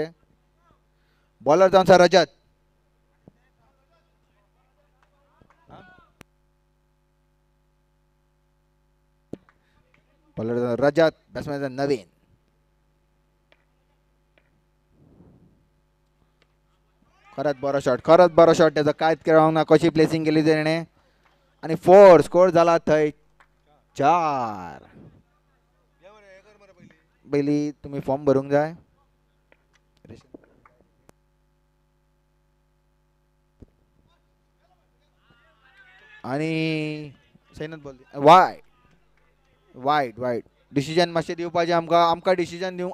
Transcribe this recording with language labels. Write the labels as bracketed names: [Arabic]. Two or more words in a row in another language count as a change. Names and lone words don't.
[Konkani] बॉलर जावन आसा रजत. बॉलर रजत, बॅट्समॅन नवीन. खरंच बरो शॉट त्याचा. कांयच खेळोंक ना. कशी प्लेसिंग केली तेणें आणि 4 स्कोर झाला थंय 4. पयली तुम्ही फॉर्म भरूंक जाय. आणि सैनत बॉल वायट डिसिजन मातशें दिवपाचें आमकां डिसिजन दिवंक.